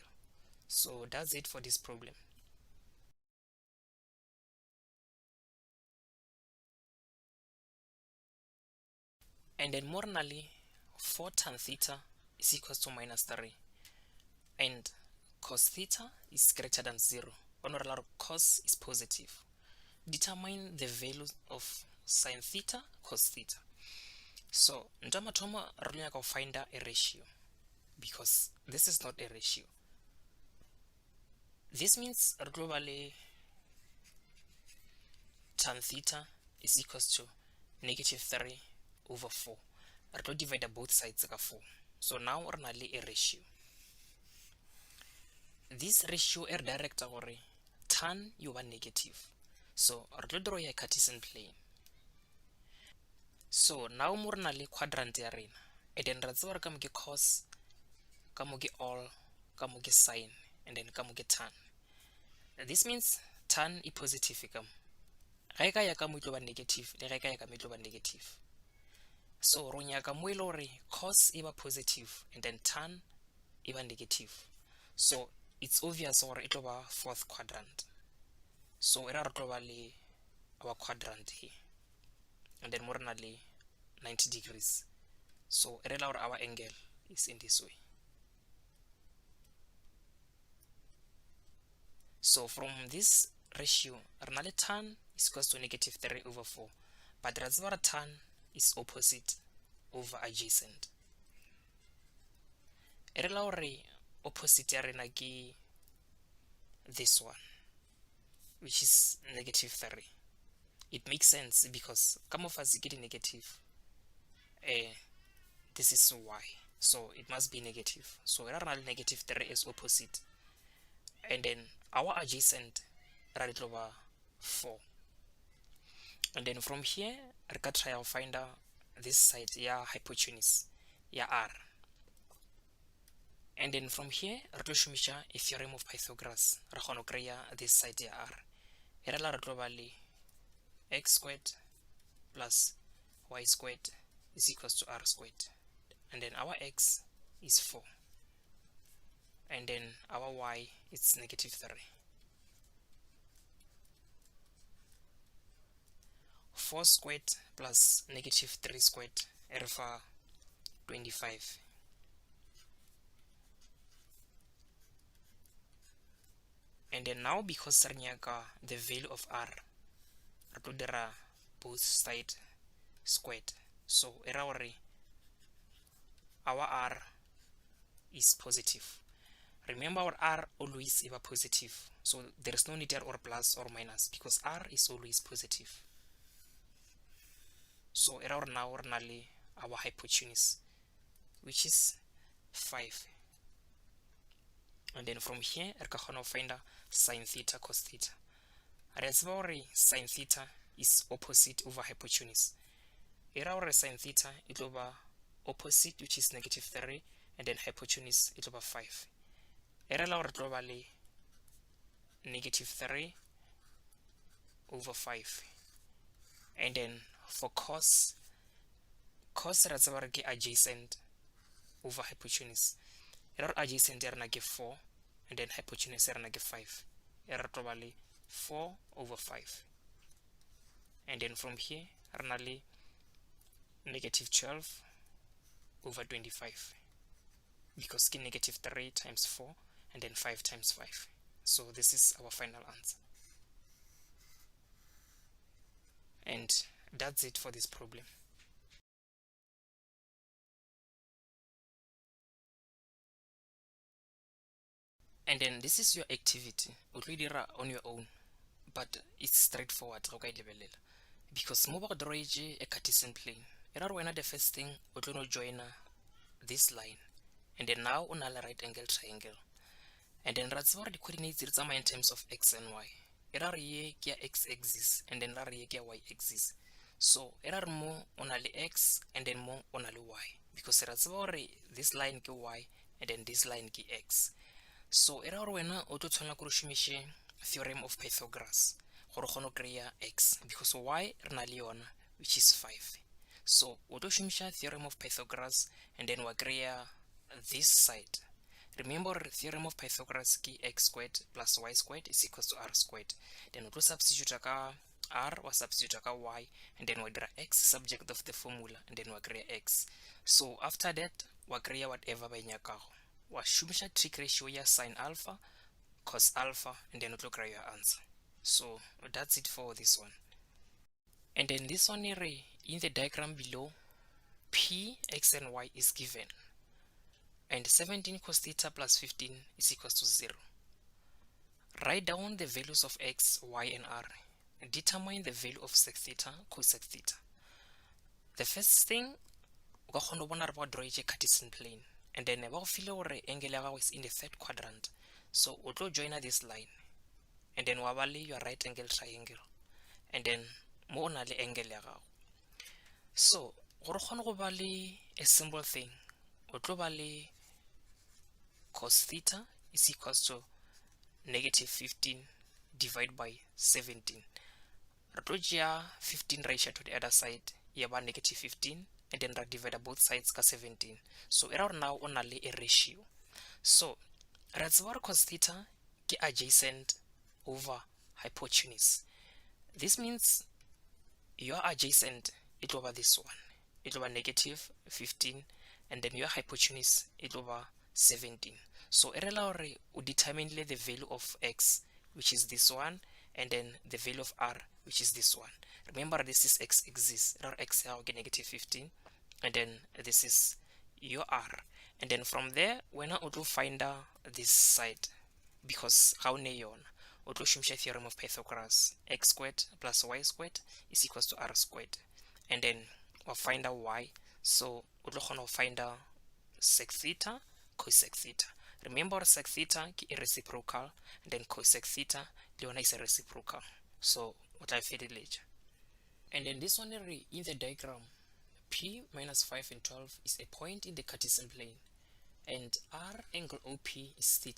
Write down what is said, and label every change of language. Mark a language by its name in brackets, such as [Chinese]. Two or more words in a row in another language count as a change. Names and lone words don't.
[English] So that's it for this problem. And then morally 4 tan theta is equals to -3, and cos theta is greater than 0. Honorable cos is positive. Determine the value of sin theta, cos theta. So [Northern Sotho] ntamathomo re nyaka go [English] find a ratio, because this is not a ratio. This means [Northern Sotho] re tlo ba le [English] tan theta is equals to -3/4. [Northern Sotho] Re tlo [English] divide both sides ka 4. So now [Northern Sotho] re na le [English] a ratio. This ratio er direct gore tan you ba negative. So [Northern Sotho] re tlo [English] draw a Cartesian plane. So now [Northern Sotho] mo re na le quadrant ya rena, [English] and then [Northern Sotho] ra tseba re ka mo ke cos, ka mo ke all, ka mo ke sine, [English] and then [Northern Sotho] ka mo ke tan. [English] This means tan e positive [Northern Sotho] ka mo. Ge ka ya ka mo tlo ba negative, le ge ka ya ka mo tlo ba negative. So ro nyaka mo ile gore cos e ba positive [English] and then [Northern Sotho] tan e ba negative. [English] So it's obvious [Northern Sotho] gore e tlo ba [English] fourth quadrant. [Northern Sotho] So era re tlo ba le [English] our quadrant here, and then [Northern Sotho] mo re na le 90 degrees. [English] So [Northern Sotho] e rela gore [English] our angle is in this way. So from this ratio, [Northern Sotho] re na le [English] tan is equals to -3/4, but [Northern Sotho] ra tseba [English] tan is opposite over adjacent. [Northern Sotho] E rela gore opposite ya rena ke [English] this one, which is [Northern Sotho] -3. [English] It makes sense because [Northern Sotho] ka mo fatshe ke di [English] negative, this is y, so it must be negative. So [Northern Sotho] re na le [English] -3 as opposite, and then our adjacent [Northern Sotho] ra le tlo ba [English] 4. And then from here [Northern Sotho] re ka [English] try to find out this side ya hypotenuse [Northern Sotho] ya r, [English] and then from here [Northern Sotho] re tlo shumisha [English] a theorem of Pythagoras [Northern Sotho] re kgona go kreya [English] this side [Northern Sotho] ya r. E rela re tlo ba le [English] x squared plus y squared is equals to r squared, and then our x is 4, and then our y is -3. 4 squared plus -3 squared [Northern Sotho] e re fa [English] 25. And then now because [Northern Sotho] re nyaka [English] the value of r, [Northern Sotho] re tlo dira [English] both side squared. So [Northern Sotho] e ra gore [English] our r is positive. Remember our r always is positive, so there is no need or plus or minus because r is always positive. So [Northern Sotho] era gore [English] now [Northern Sotho] re na le [English] our hypotenuse, which is 5, and then from here [Northern Sotho] re ka kgona go [English] find sin theta, cos theta. [Northern Sotho] Re tseba gore [English] sin theta is opposite over hypotenuse. [Northern Sotho] Era gore [English] sin theta [Northern Sotho] e tlo ba [English] opposite, which is -3, and then hypotenuse [Northern Sotho] e tlo ba [English] 5. [Northern Sotho] Era la gore tlo ba le -3/5, [English] and then for cos [Northern Sotho] ra tseba re ke [English] adjacent over hypotenuse. [Northern Sotho] Era adjacent ya rena ke 4, [English] and then [Northern Sotho] hypotenuse ya rena ke 5. Era tlo ba le 4/5, [English] and then from here [Northern Sotho] re na le [English] -12/25 because ke -3 times 4 and then 5 times 5. So this is our final answer. And That's it for this problem. And then this is your activity [Northern Sotho] o tlo dira [English] on your own, but it's straightforward [Northern Sotho] go ka lebelela [English] because [Northern Sotho] mo ba go drawetse [English] a Cartesian plane [Northern Sotho] e ra re wena [English] the first thing [Northern Sotho] o tlo no [English] join this line, and then now [Northern Sotho] o na le [English] right angle triangle, and then [Northern Sotho] ra tseba gore di-coordinates di tsamaya [English] in terms of x and y. [Northern Sotho] E ra re ye ke ya [English] x axis and then [Northern Sotho] ra re ye ke ya [English] y axis. [Northern Sotho] So e ra re mo o na le x [English] and then [Northern Sotho] mo o na le y, because ra tseba gore [English] this line [Northern Sotho] ke y [English] and then this line [Northern Sotho] ke x. So e ra gore wena o tlo tshwanela gore o šomiše [English] theorem of Pythagoras [Northern Sotho] gore o kgone go kry-a x, because y re na le yona [English] which is [Northern Sotho] 5. [English] So [Northern Sotho] o tlo šomiša [English] theorem of Pythagoras and then [Northern Sotho] wa kry-a [English] this side. Remember theorem of Pythagoras ke x squared plus y squared is equals to r squared. Then [Northern Sotho] o tlo [English] substitute ka r, wa substitute ka y, and then [Northern Sotho] wa dira [English] x subject of the formula, and then [Northern Sotho] wa kry-a [English] x. So after that [Northern Sotho] wa kry-a [English] whatever [Northern Sotho] ba e nyakago, wa šomiša [English] trig ratio ya sin alpha cos alpha, and then [Northern Sotho] o tlo kry-a [English] your answer. So that's it for this one. And then this one here in the diagram below, p, x and y is given, and 17 cos theta plus 15 is equals to 0. Write down the values of x, y, and r. Determine the value of sec theta, cosec theta. The first thing, [Northern Sotho] o ka kgona go bona re ba [English] draw a Cartesian plane, and then [Northern Sotho] ba go file gore angle ya gago [English] is in the third quadrant. So [Northern Sotho] o tlo [English] join this line, and then [Northern Sotho] wa ba le [English] your right angle triangle, and then [Northern Sotho] mo o na le [English] angle [Northern Sotho] ya gago. So gore kgone go ba le [English] a simple thing, [Northern Sotho] o tlo ba le [English] cos theta is equals to negative 15 divided by 17. [Northern Sotho] Re tlo tšea 15 ra iša [English] to the other side, [Northern Sotho] ya ba [English] negative 15, and then ra divide both sides ka 17. [Northern Sotho] So era gore now o na le [English] a ratio. So [Northern Sotho] ra tseba gore [English] cos theta ke adjacent over hypotenuse. This means your adjacent it will be this one, it will be negative 15, and then your hypotenuse it will be 17. So [Northern Sotho] e rela gore o [English] determine the value of x, which is this one, and then the value of r, which is this one. Remember this is x axis, x will get negative 15, and then this is your r, and then from there when I will find this side, because how [Northern Sotho] ne yona o tlo šomiša [English] theorem of Pythagoras, x squared plus y squared is equals to r squared, and then we'll find out y. So [Northern Sotho] o tlo kgona go [English] find sec theta, cosec theta. Remember sec theta ke reciprocal, and then cosec theta [Northern Sotho] le yona [English] is a reciprocal. [Northern Sotho] So o tla feleletša. [English] And then this one in the diagram, p minus 5 and 12 is a point in the Cartesian plane, and r angle OP is theta.